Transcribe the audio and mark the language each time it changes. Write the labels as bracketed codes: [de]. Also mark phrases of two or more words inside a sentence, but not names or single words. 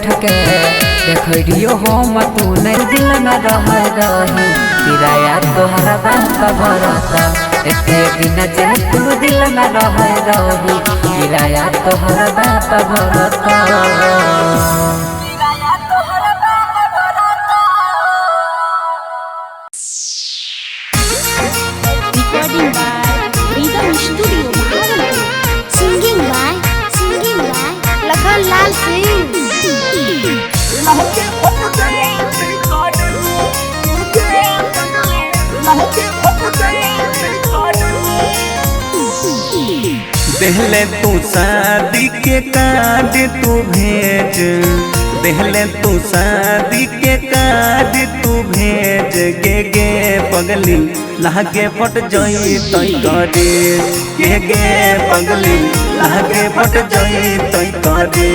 [mai] के देखियो हम तू नहीं दिल में रही किराया तोहरा बाप भरत एते दिन जे तू दिल में रही किराया तोहरा बाप भरत। [en] Recording by Rhythm Studio Bhagalpur. Singing by Lakhan Lal Singh. [mai] देहले तू शादी के कार्ड तू भेज देहले तू शादी के कार्ड तू भेज गे पगली लागे फट जाई तई करे गे पगली लागे फट जाई तई करे